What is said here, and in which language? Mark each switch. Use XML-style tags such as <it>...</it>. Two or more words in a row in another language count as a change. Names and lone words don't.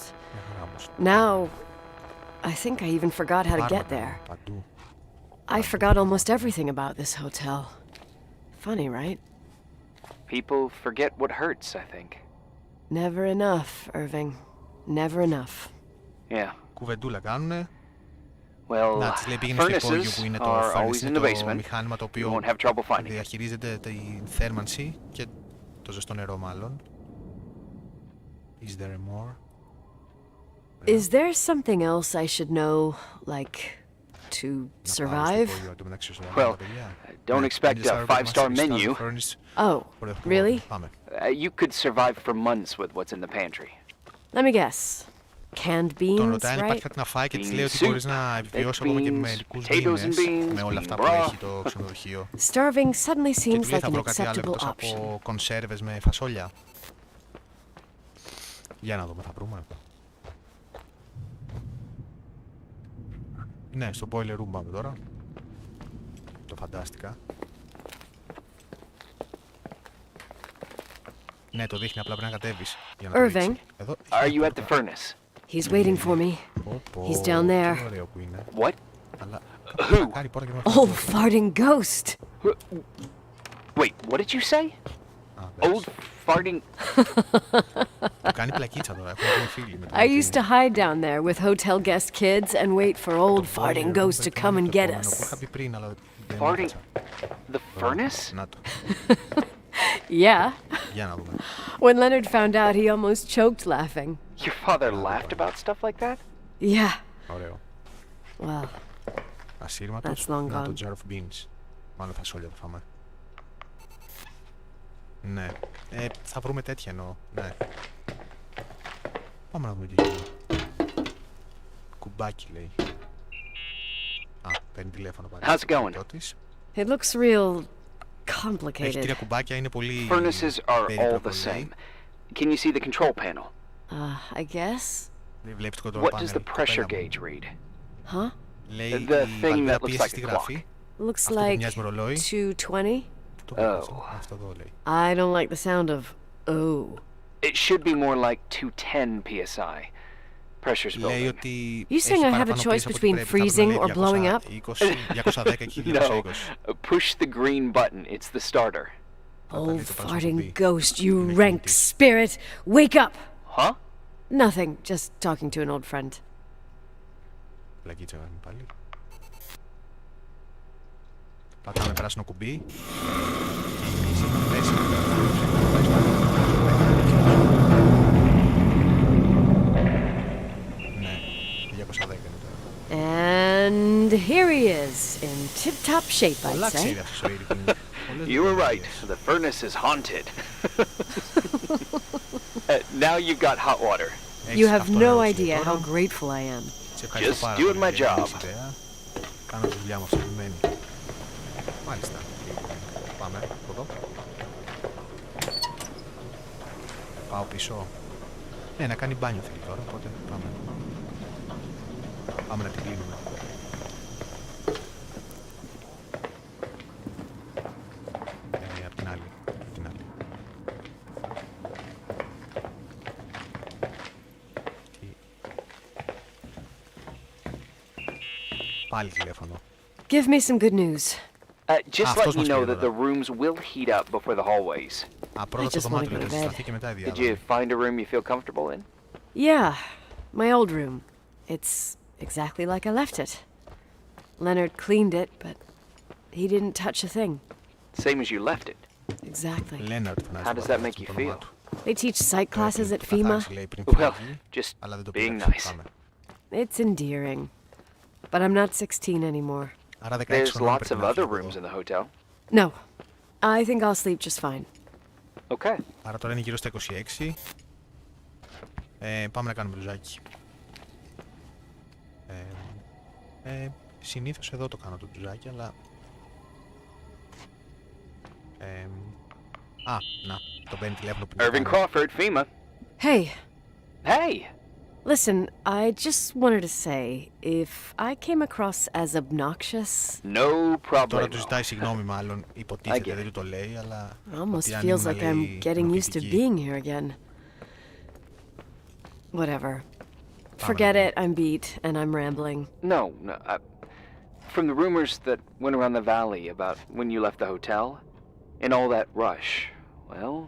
<en>Now, I think I even forgot how to get there. I forgot almost everything about this hotel. Funny, right? People forget what hurts, I think. Never enough, Irving. Never enough. Yeah.</en> <el>Κουβεντούλα κάνουνε.</el> <en>Well,</en> <el>Να, της λέει πήγαινε στο υπόγειο που είναι το furnace, είναι το μηχάνημα το οποίο διαχειρίζεται τη θέρμανση και το ζεστό νερό μάλλον.</el> <en>Is there more? Is there something else I should know, like, to survive? Well, don't expect a 5-star menu. Oh, really? You could survive for months with what's in the pantry. Let me guess. Canned beans,</en> <el>ρωτάει αν υπάρχει κάτι να φάει και της λέει ότι μπορείς να επιβιώσεις ακόμα και με μερικούς μήνες με όλα αυτά που έχει το ξενοδοχείο.</el> <en>Starving suddenly</en> <el>Και</el> <en>seems</en> <el>του λέει</el> <en>like</en> <el>θα</el> <en>an</en> <el>βρω κάτι άλλο</el> <en>acceptable</en> <el>εκτός</el> <en>option.</en> <el>από κονσέρβες με φασόλια. Για να δούμε, θα βρούμε. Ναι, στο</el> <en>boiler room</en> <el>πάμε τώρα. Το φαντάστηκα. Ναι, το δείχνει, απλά πρέπει να κατέβεις. Για να Irving, εδώ.</el> <en>Are you at the furnace? he's waiting for me. He's down there.</en> <el>Τι ωραίο που είναι.</el> <en>What?</en> <el>Αλλά</el> <en>Who?</en> <el>κάνει πόρτα και</el> <en>Old farting ghost. Wait, what did you say? Old farting...</en> <el>Του κάνει πλακίτσα τώρα, έχουμε γίνει φίλοι με τον</el> <en>I used to hide down there with hotel guest kids and wait for old farting ghost to come and get us.</en> <el>Είχα πει πριν, αλλά δεν</el> <en>Farting...</en> <el>έμαθα.</el> <en>The furnace?</en> <el>Να το.</el> <en>Yeah.</en> <el>Για να δούμε.</el> <en>When Leonard found out, he almost choked laughing. Your father laughed about stuff like that? Yeah.</en> <el>Ωραίο.</el> <en>Well,</en> <el>Ασύρματος.</el> <en>That's long</en> <el>Να το</el> <en>gone. jar of beans.</en> <el>Μάλλον φασόλια θα φάμε. Ναι. Θα βρούμε τέτοια εννοώ. Ναι. Πάμε να δούμε τι γίνεται. Κουμπάκι λέει. Α, παίρνει τηλέφωνο πάλι.</el> <en>How's it going? it looks real</en> <el>Έχει</el> <en>complicated.</en> <el>3 κουμπάκια, είναι πολύ</el> <en>Furnaces are all</en> <el>περίπλοκο,</el> <en>the</en> <el>λέει.</el> <en>same. Can you see the control panel? I guess.</en> <el>Δεν βλέπεις το control</el> <en>What</en> <el>panel.</el> <en>does the pressure gauge read? Huh?</en> <el>Λέει</el> <en>The</en> <el>η</el> <en>thing</en> <el>βαλβίδα</el> <en>that looks</en> <el>πίεσης</el> <en>like</en> <el>τι</el> <en>a</en> <el>γράφει.</el> <en>Looks</en> <el>Αυτό που</el> <en>like</en> <el>μοιάζει με ρολόι. 220. Το βρίσκω. Αυτό εδώ λέει.</el> <en>I don't like the sound of oh. It should be more like 210 psi. Pressure's</en> <el>Λέει</el> <en>building.</en> <el>ότι</el> <en>You saying I have a choice between freezing or blowing up?</en> <el>210 και 220.</el> <en>No, push the green button. It's the starter. Old farting ghost, you rank spirit! Wake up! Huh? Nothing, just talking to an old friend.</en> <el>Πλακίτσα γράφει πάλι. Πατάμε πράσινο κουμπί. Ναι, 210 είναι τώρα.</el> <en>And here he is, in tip-top shape, I'd</en> <el>Πολλά</el> <en>say.</en> <el>ξέρει αυτός ο Ήρικ.</el> <en>You were right. The furnace is haunted. Now you've got hot water. You have no idea how grateful I am. Just doing my job.</en> <el>Κάνω τη δουλειά μου αυτή που μένει. Μάλιστα. Πάμε από εδώ. Πάω πίσω. Ναι, να κάνει μπάνιο θέλει τώρα, οπότε πάμε. Πάμε να την κλείνουμε. Απ' την άλλη. Απ' την άλλη. Πάλι τηλέφωνο.</el> <en>Give me some good news. Just let you know that the rooms will heat up before the hallways.</en> <el>Α, πρώτα το</el> <en>just wanna</en> <el>δωμάτιο</el> <en>go</en> <el>λέει</el> <en>to</en> <el>θα</el> <en>bed.</en> <el>συσταθεί και μετά η</el> <en>Did you</en> <el>διάδρομη.</el> <en>find a room you feel comfortable in? Yeah, my old room. It's exactly like I left it. Leonard cleaned it, but he didn't touch a thing. Same as you left it. Exactly.</en> <el>Leonard φωνάζει</el> <en>How</en> <el>το</el> <en>does that</en> <el>πατέρα</el> <en>make</en> <el>του,</el> <en>you</en> <el>το όνομά</el> <en>feel?</en> <el>του.</el> <en>They teach psych classes at Θα FEMA.</en> <el>καθίσει, λέει, πριν</el> <en>Well,</en> <el>φύγει,</el> <en>just</en> <el>αλλά δεν το</el> <en>being</en> <el>πειράξει.</el> <en>nice.</en> <el>Πάμε.</el> <en>It's endearing. But I'm not 16 anymore.</en> <el>Άρα 16</el> <en>There's</en> <el>χρονών</el> <en>lots</en> <el>πρέπει</el> <en>of</en> <el>να</el> <en>other</en> <el>φύγω</el> <en>rooms</en> <el>εδώ.</el> <en>in the hotel. No, I think I'll sleep just fine. Okay.</en> <el>Άρα τώρα είναι γύρω στα 26. Πάμε να κάνουμε μπλουζάκι. Συνήθως εδώ το κάνω το μπλουζάκι, αλλά... να, το παίρνει τηλέφωνο που</el> <en>Irving Crawford, FEMA. Hey, Hey, Listen, I just wanted to say, if I came across as obnoxious... No problem.</en> <el>Τώρα του ζητάει συγγνώμη μάλλον, υποτίθεται, δεν του το λέει, αλλά...</el> <en>Almost feels like I'm getting used to being here again. Whatever. Forget it, I'm beat, and I'm rambling. No. From the rumors that went around the valley about when you left the hotel, and all that rush, well...</en>